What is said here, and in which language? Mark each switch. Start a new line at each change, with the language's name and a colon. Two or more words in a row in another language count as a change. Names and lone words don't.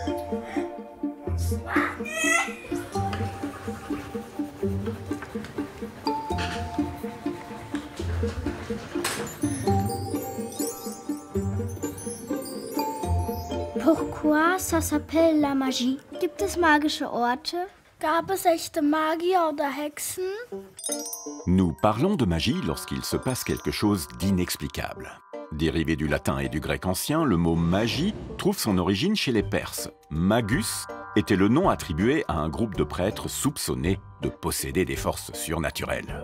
French: Pourquoi ça s'appelle la magie?
German: Gibt es magische Orte? Gab es echte Magier oder Hexen?
French: Nous parlons de magie lorsqu'il se passe quelque chose d'inexplicable. Dérivé du latin et du grec ancien, le mot magie trouve son origine chez les Perses. Magus était le nom attribué à un groupe de prêtres soupçonnés de posséder des forces surnaturelles.